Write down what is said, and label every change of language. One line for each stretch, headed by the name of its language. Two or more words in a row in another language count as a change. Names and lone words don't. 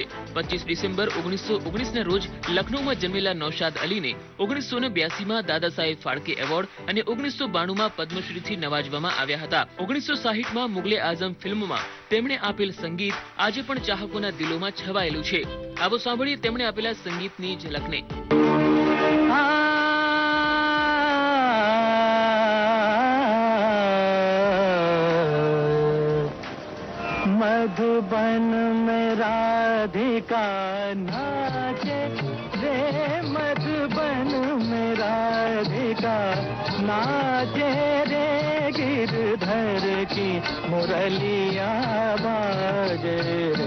Gujarati: 25 ડિસેમ્બર 1919ના રોજ લખનૌમાં જન્મેલા નૌશાદ અલીને 1982માં દાદા સાહેબ ફાળકે એવોર્ડ અને 1992માં પદ્મશ્રીથી નવાજવામાં આવ્યા હતા. 1960માં મુગલે આઝમ ફિલ્મમાં તેમણે આપેલ સંગીત આજે પણ ચાહકોના દિલોમાં છવાયેલું છે. આવો સાંભળીએ તેમણે આપેલા સંગીતની ઝલકને.
Hindi: मधुबन में राधिका नाचे रे, मधुबन में राधिका नाचे रे, गिरधर की मुरलिया बाजे रे.